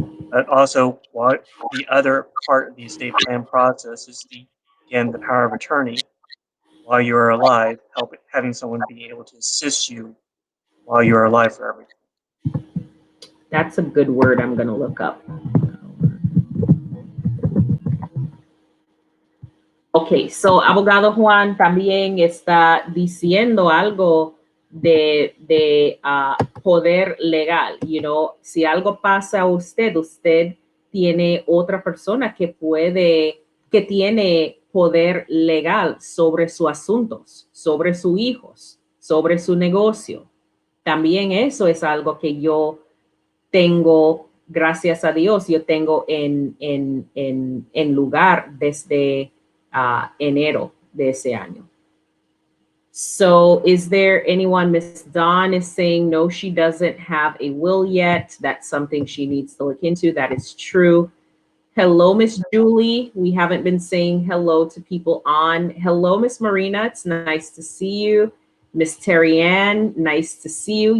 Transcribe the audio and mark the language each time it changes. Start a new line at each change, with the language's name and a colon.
English: But also, what the other part of the estate plan process is the power of attorney while you are alive, having someone be able to assist you while you are alive for everything. That's a good word I'm going to look up.
Spanish: Ok, so abogado Juan también está diciendo algo de poder legal. Si algo pasa a usted, usted tiene otra persona que tiene poder legal sobre sus asuntos, sobre sus hijos, sobre su negocio. También eso es algo que yo tengo, gracias a Dios, yo tengo en lugar desde enero de ese año.
English: So is there anyone, Miss Dawn is saying, no, she doesn't have a will yet. That's something she needs to look into. That is true. Hello, Miss Julie. We haven't been saying hello to people on. Hello, Miss Marina. It's nice to see you. Miss Terry Ann, nice to see you.